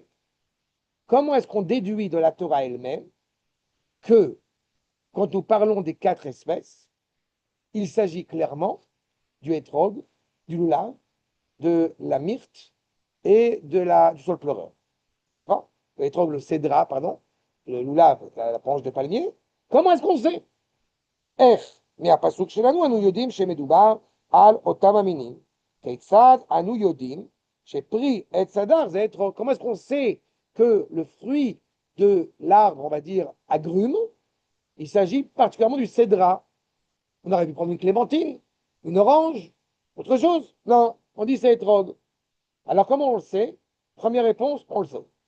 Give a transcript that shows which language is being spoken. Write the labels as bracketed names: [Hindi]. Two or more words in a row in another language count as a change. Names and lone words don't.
[French] Comment est-ce qu'on déduit de la Torah elle-même que, quand nous parlons des 4 espèces, il s'agit clairement du hétrog, du lulav, de la myrte et du sol pleureur. Bon, le hétrog, le cédra, pardon, le lulav, la branche de palmier. Comment est-ce qu'on sait? [Hebrew] איך מהפסוק שלנו אנו יודעים שמדובר על אותם המינים? כיצד אנו יודעים שפרי עץ הדר זה אתרוג? [French] Comment est-ce qu'on sait que le fruit de l'arbre, on va dire, agrume, il s'agit particulièrement du cédra? On aurait pu prendre une clémentine, une orange, autre chose. Non, on dit c'est étrog. Alors comment on le sait? Première réponse, on le sait.